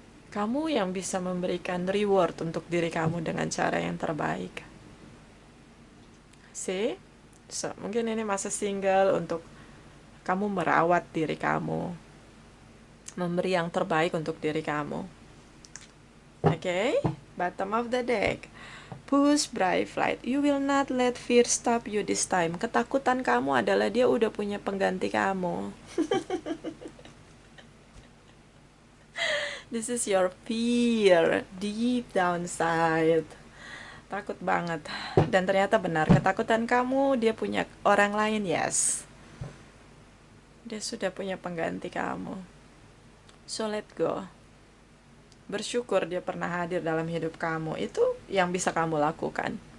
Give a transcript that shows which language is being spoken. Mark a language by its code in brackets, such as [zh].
[id] Kamu yang bisa memberikan reward untuk diri kamu dengan cara yang terbaik. So, mungkin ini masa single untuk kamu merawat diri kamu, memberi yang terbaik untuk diri kamu. [en] Okay? Bottom of the deck. Push bright flight. You will not let fear stop you this time. [id] Ketakutan kamu adalah dia udah punya pengganti kamu. [en] This is your fear deep downside. [id] Takut banget. Dan ternyata benar, ketakutan kamu dia punya orang lain, yes. Dia sudah punya pengganti kamu. [en] So let go. [id] Bersyukur dia pernah hadir dalam hidup kamu. Itu yang bisa kamu lakukan.